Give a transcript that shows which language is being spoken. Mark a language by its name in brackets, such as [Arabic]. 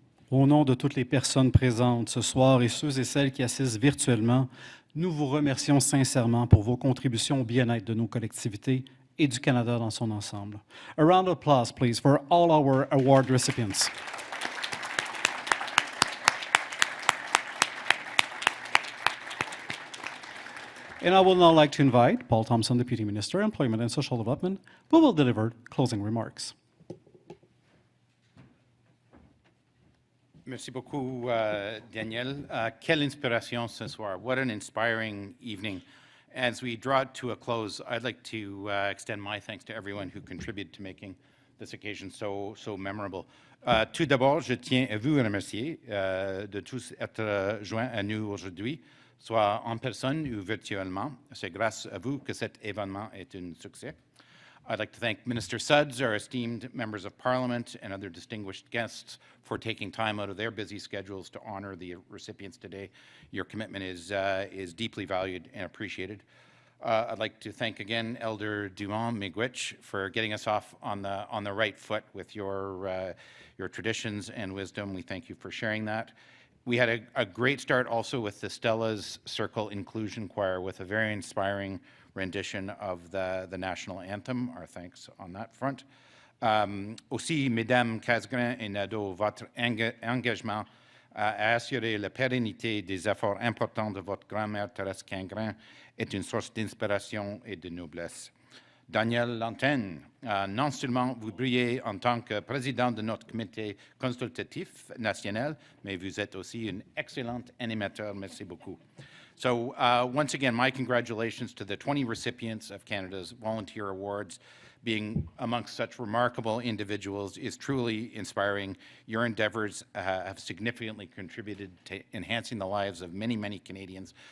[French] Au nom de toutes les personnes présentes ce soir et ceux et celles qui assistent virtuellement, nous vous remercions sincèrement pour vos contributions au bien-être de nos collectivités et du Canada dans son ensemble. [English] A round of applause, please, for all our award recipients. And I would now like to invite Paul Thompson, Deputy Minister, Employment and Social Development, who will deliver closing remarks. [French] Merci beaucoup, Daniel. Quelle inspiration ce soir. [English] What an inspiring evening. As we draw it to a close, I'd like to extend my thanks to everyone who contributed to making this occasion so memorable. [French] Tout d'abord, je tiens à vous remercier de tous être joints à nous aujourd'hui, soit en personne ou virtuellement. C'est grâce à vous que cet événement est un succès. [English] I'd like to thank Minister Sudds, our esteemed members of Parliament, and other distinguished guests for taking time out of their busy schedules to honor the recipients today. Your commitment is deeply valued and appreciated. I'd like to thank again Elder Dumont-Miigwech for getting us off on the right foot with your traditions and wisdom. We thank you for sharing that. We had a great start also with the Stella's Circle Inclusion Choir with a very inspiring rendition of the national anthem. Our thanks on that front. [French] Aussi, Mesdames Casgrain et Nadeau, votre engagement à assurer la pérennité des efforts importants de votre grand-mère Thérèse Casgrain est une source d'inspiration et de noblesse. Daniel Lantin, non seulement vous brillez en tant que président de notre comité consultatif national, mais vous êtes aussi un excellent animateur. Merci beaucoup. [English] So once again, my congratulations to the 20 recipients of Canada's Volunteer Awards. Being amongst such remarkable individuals is truly inspiring. Your endeavors have significantly contributed to enhancing the lives of many, many Canadians.